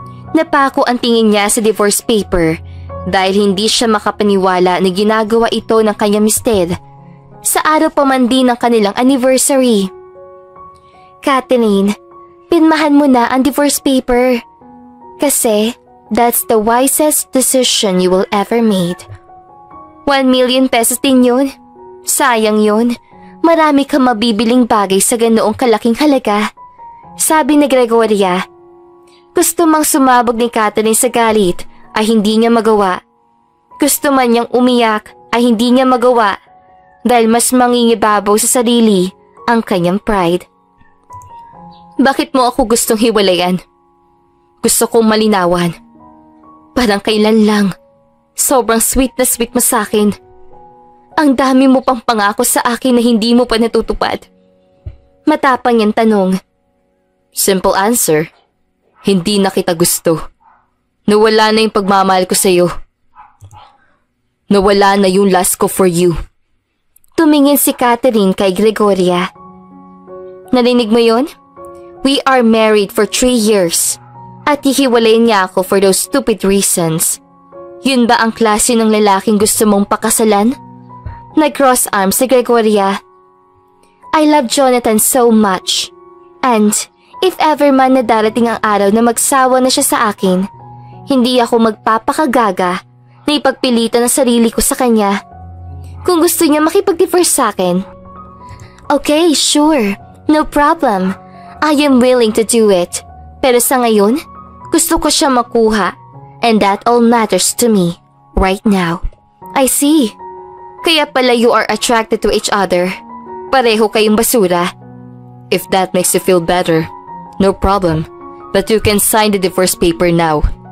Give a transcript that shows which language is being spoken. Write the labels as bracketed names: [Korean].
[Filipino] Napako ang tingin niya sa divorce paper dahil hindi siya makapaniwala na ginagawa ito ng kanyang mister sa araw pa man din ng kanilang anniversary. [English] Catherine, [Filipino] pinmahan mo na ang [English] divorce paper kasi that's the wisest decision you will ever made. [Filipino] 1 million pesos din yun. Sayang yun. Marami kang mabibiling bagay sa ganoong kalaking halaga. Sabi ni Gregoria. Gusto mang sumabog ni Catherine sa galit ay hindi niya magawa. Gusto man niyang umiyak ay hindi niya magawa dahil mas mangingibabaw sa sarili ang kanyang pride. Bakit mo ako gustong hiwalayan? Gusto kong malinawan. Parang kailan lang. Sobrang sweet na sweet mo sa akin. Ang dami mo pang pangako sa akin na hindi mo pa natutupad. Matapang yung tanong. [English] Simple answer. [Filipino] Hindi na kita gusto. Nawala na yung pagmamahal ko sa'yo. Nawala na yung lust ko [English] for you. [Filipino] Tumingin si Catherine kay Gregoria. Narinig mo yun? [English] We are married for 3 years. [Filipino] At hihiwalayin niya ako [English] for those stupid reasons. [Filipino] Yun ba ang klase ng lalaking gusto mong pakasalan? Nag-cross arms si Gregoria. [English] I love Jonathan so much. And if ever [Filipino] man na darating ang araw na magsawa na siya sa akin, hindi ako magpapakagaga na ipagpilitan ang sarili ko sa kanya. Kung gusto niya makipag-divorce sa akin. [English] Okay, sure. No problem. I am willing to do it. [Filipino] Pero sa ngayon, gusto ko siya makuha. [English] And that all matters to me right now. I see. [Filipino] Kaya pala [English] you are attracted to each other. [Filipino] Pareho kayong basura. [English] If that makes you feel better, no problem. But you can sign the divorce paper now.